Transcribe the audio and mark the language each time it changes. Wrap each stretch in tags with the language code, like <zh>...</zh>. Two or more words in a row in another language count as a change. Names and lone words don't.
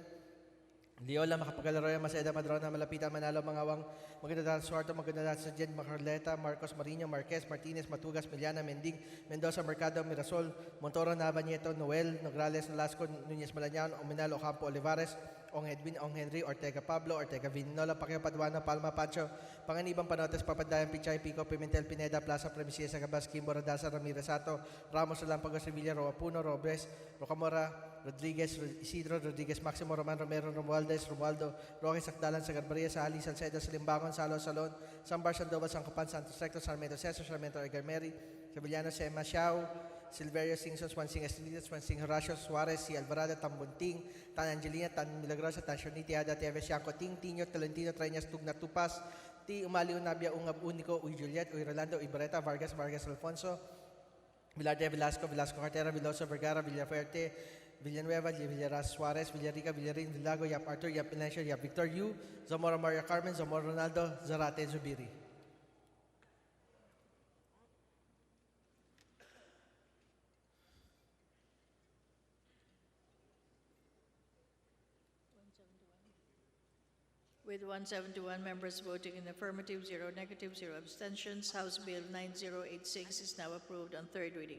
<en>Leola, Makapagalaroya, Maceda, Madrona, Malapita, Manalo, Mangawang, Magandadal Suarto, Magandadal Sajid, Macarleta, Marcos Marino, Marquez, Martinez, Matugas, Miliana, Mending, Mendoza, Mercado, Mirasol, Montoro, Nava, Nieto, Noel, Nograles, Nolasco, Nunez Malañaon, Omenal, Ocampo, Olivares, Ong Edwin, Ong Henry, Ortega Pablo, Ortega Vinola, Pacquiao Paduano, Palma Pancho, Panganibang Panotes, Papandayan, Pichay, Pico, Pimentel, Pineda, Plaza, Premisia, Sagabas, Kimbo, Radasa, Ramirez Sato, Ramos, Relampagos, Revilla, Roapuno, Robres, Rocamora, Rodriguez, Isidro, Rodriguez, Maximo, Roman, Romero, Romualdo, Roque, Sakdalan, Sagarbaria, Sali, Salcedo, Salimbangon, Salo, Salon, Sambar, Sandoval, Sancopan, Santos Recto, Sarmiento, Cesar, Sarmiento, Egarmeri, Sevillano, Sema, Xiao, Silverio, Singson, Swansing, Estrellas, Swansing, Horacio, Suarez, Si Alvarado, Tambunting, Tan Angelina, Tan Milagrosa, Tan Shoniti, Ada, Teve, Sianco, Ting, Tino, Tolentino, Treñas, Tugna, Tupas, Ti, Umali, Unabia, Ungab, Unico, Uy Juliet, Uy Rolando, Uy Barreta, Vargas, Alfonso, Villarde, Velasco, Cartera, Veloso, Vergara, Villaferte, Villanueva, Villaras, Suarez, Villarica, Villarin, Villago, Yap Arthur, Yap Pilencio, Yap Victor Yu, Zamora Maria Carmen, Zamora Ronaldo, Zarate, Zubiri. With 171 members voting in the affirmative, 0 negative, 0 abstentions, House Bill 9086 is now approved on third reading.</en>